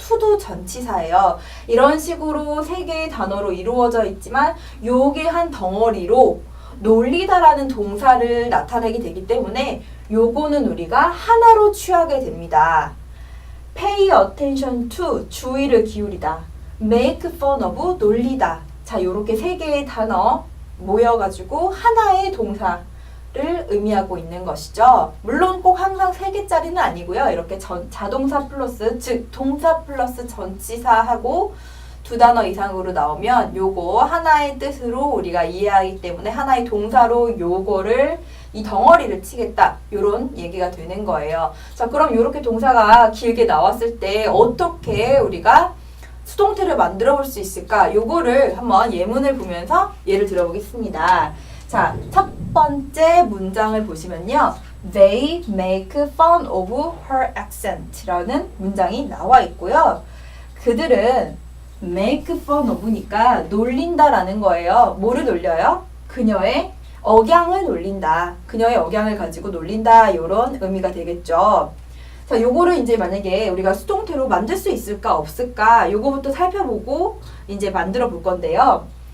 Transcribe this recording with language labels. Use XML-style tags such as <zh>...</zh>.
<ko>to도 전치사예요. 이런 식으로 세 개의 단어로 이루어져 있지만 요게 한 덩어리로 놀리다라는 동사를 나타내게 되기 때문에 요거는 우리가 하나로 취하게 됩니다.</ko> <en>pay attention to</en> <ko>주의를 기울이다.</ko> <en>make fun of</en> <ko>놀리다. 자, 요렇게 세 개의 단어 모여가지고 하나의 동사를 의미하고 있는 것이죠. 물론 꼭 항상 세 개짜리는 아니고요. 이렇게 자동사 플러스 즉 동사 플러스 전치사하고 두 단어 이상으로 나오면 요거 하나의 뜻으로 우리가 이해하기 때문에 하나의 동사로 요거를 이 덩어리를 치겠다 요런 얘기가 되는 거예요. 자, 그럼 요렇게 동사가 길게 나왔을 때 어떻게 우리가 수동태를 만들어 볼 수 있을까? 요거를 한번 예문을 보면서 예를 들어보겠습니다. 자, 첫 번째 문장을 보시면요.</ko> <en>They make fun of her accent</en> <ko>라는 문장이 나와 있고요. 그들은</ko> <en>make fun of</en> <ko>니까 놀린다라는 거예요. 뭐를 놀려요? 그녀의 억양을 놀린다. 그녀의 억양을 가지고 놀린다. 요런 의미가 되겠죠. 자, 요거를 이제 만약에 우리가 수동태로 만들 수 있을까 없을까 요거부터 살펴보고 이제 만들어 볼 건데요.</ko>